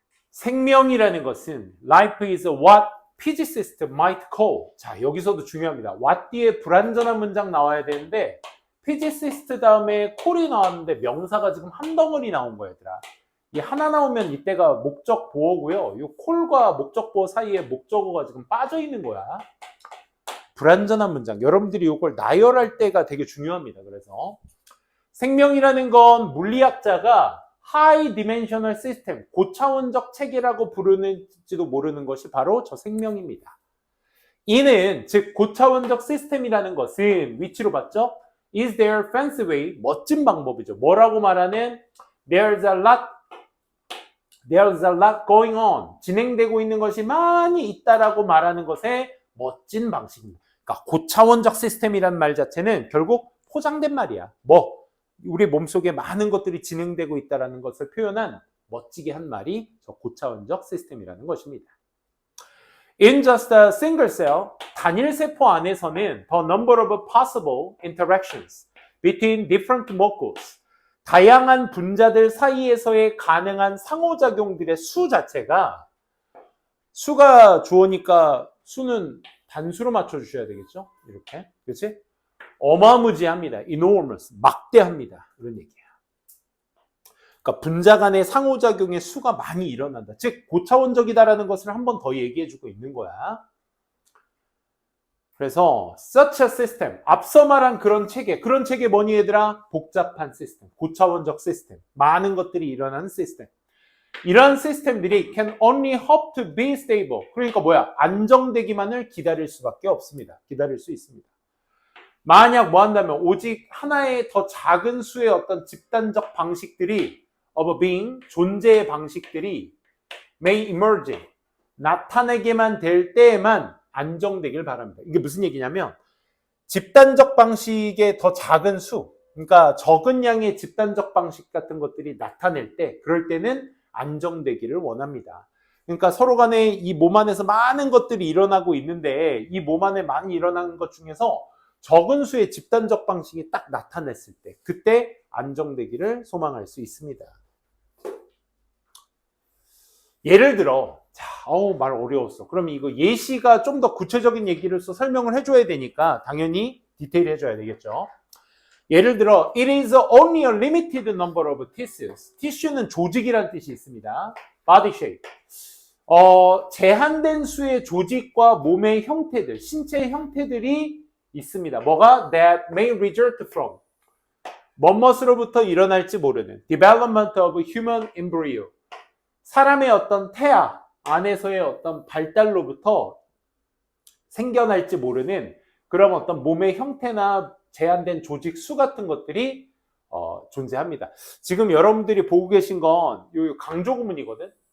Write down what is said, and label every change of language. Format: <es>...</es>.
<ko>생명이라는 것은</ko> <en>life is what physicists might call.</en> <ko>자, 여기서도 중요합니다. what 뒤에 불완전한 문장 나와야 되는데 physicist 다음에 call이 나왔는데 명사가 지금 한 덩어리 나온 거야, 얘들아. 이 하나 나오면 이때가 목적 보어고요. 이 call과 목적 보어 사이에 목적어가 지금 빠져 있는 거야. 불완전한 문장. 여러분들이 이걸 나열할 때가 되게 중요합니다. 그래서 생명이라는 건 물리학자가 하이 디멘셔널 시스템, 고차원적 체계라고 부르는지도 모르는 것이 바로 저 생명입니다. 이는 즉 고차원적 시스템이라는 것은 위치로 봤죠?</ko> <en>Is there fancy way?</en> <ko>멋진 방법이죠. 뭐라고 말하는</ko> <en>there's a lot going on.</en> <ko>진행되고 있는 것이 많이 있다라고 말하는 것의 멋진 방식입니다. 그러니까 고차원적 시스템이란 말 자체는 결국 포장된 말이야. 우리 몸속에 많은 것들이 진행되고 있다는 것을 표현한 멋지게 한 말이 저 고차원적 시스템이라는 것입니다.</ko> <en>In just a single cell,</en> <ko>단일 세포 안에서는</ko> <en>the number of possible interactions between different molecules,</en> <ko>다양한 분자들 사이에서의 가능한 상호작용들의 수 자체가, 수가 주어니까 수는 단수로 맞춰주셔야 되겠죠? 이렇게. 그렇지? 어마무지합니다. enormous. 막대합니다. 이런 얘기야. 그러니까 분자 간의 상호작용의 수가 많이 일어난다. 즉 고차원적이다라는 것을 한 번 더 얘기해주고 있는 거야. 그래서</ko> <en>such a system,</en> <ko>앞서 말한 그런 체계 뭐니 얘들아? 복잡한 시스템, 고차원적 시스템, 많은 것들이 일어나는 시스템. 이런 시스템들이</ko> <en>can only hope to be stable.</en> <ko>그러니까 뭐야? 안정되기만을 기다릴 수밖에 없습니다. 기다릴 수 있습니다. 만약 뭐 한다면 오직 하나의 더 작은 수의 어떤 집단적 방식들이</ko> <en>of being,</en> <ko>존재의 방식들이</ko> <en>may emerge,</en> <ko>나타내게만 될 때에만 안정되길 바랍니다. 이게 무슨 얘기냐면 집단적 방식의 더 작은 수, 그러니까 적은 양의 집단적 방식 같은 것들이 나타낼 때, 그럴 때는 안정되기를 원합니다. 그러니까 서로 간에 이 몸 안에서 많은 것들이 일어나고 있는데 이 몸 안에 많이 일어나는 것 중에서 적은 수의 집단적 방식이 딱 나타났을 때 그때 안정되기를 소망할 수 있습니다. 예를 들어 말 어려웠어. 그럼 이거 예시가 좀 더 구체적인 얘기로서 설명을 해줘야 되니까 당연히 디테일 해줘야 되겠죠. 예를 들어</ko> <en>it is only a limited number of tissues.</en> <ko>tissue는 조직이라는 뜻이 있습니다.</ko> <en>body shape.</en> <ko>제한된 수의 조직과 몸의 형태들, 신체의 형태들이 있습니다. 뭐가?</ko> <en>That may result from.</en> <ko>뭐뭐으로부터 일어날지 모르는</ko> <en>development of human embryo.</en> <ko>사람의 어떤 태아 안에서의 어떤 발달로부터 생겨날지 모르는 그런 어떤 몸의 형태나 제한된 조직 수 같은 것들이 존재합니다. 지금 여러분들이 보고 계신 건 요 강조구문이거든.</ko>